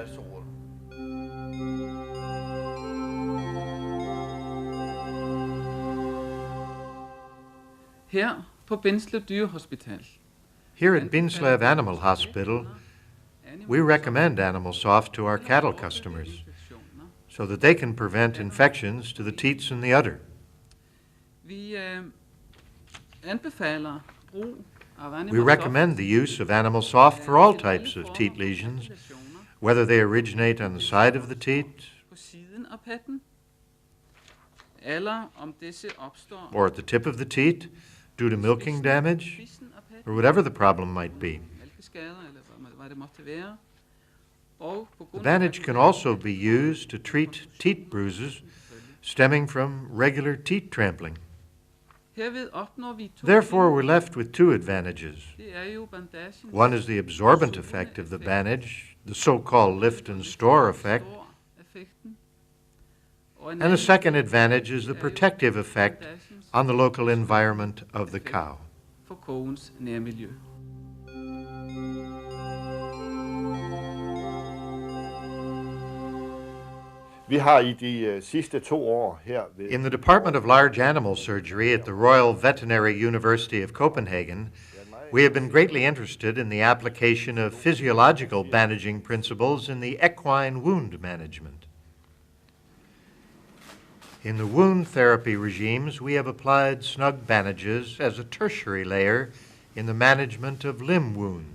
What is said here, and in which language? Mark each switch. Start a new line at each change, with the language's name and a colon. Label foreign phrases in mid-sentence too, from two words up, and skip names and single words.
Danish: Her på Bindslev Dyrehospital.
English: Here at Bindslev Animal Hospital, we recommend Animal Soft to our cattle customers so that they can prevent infections to the teats and the udder.
Danish: Vi anbefaler brug av Animal
English: We recommend the use of Animal Soft for all types of teat lesions, whether they originate on the side of the teat
Danish: på siden af patten, eller om disse opstår
English: or at the tip of the teat due to milking damage,
Danish: spidsen af patten,
English: or whatever the problem might be.
Danish: mælkeskader eller hvad det måtte være. Og på
English: The
Danish: grund
English: bandage can also be used to treat teat bruises stemming from regular teat trampling.
Danish: herved opnår vi to
English: Therefore,
Danish: ting.
English: we're left with two advantages.
Danish: Det er jo bandagen.
English: One is the absorbent effect of the bandage, the so-called lift and store effect,
Danish: Effekten. Og
English: and the second advantage is the protective effect on the local environment of the cow.
Danish: for kogens nærmiljø. Vi har i de sidste 2 år her ved
English: In the Department of Large Animal Surgery at the Royal Veterinary University of Copenhagen, we have been greatly interested in the application of physiological bandaging principles in the equine wound management. In the wound therapy regimes, we have applied SNOGG bandages as a tertiary layer in the management of limb wounds.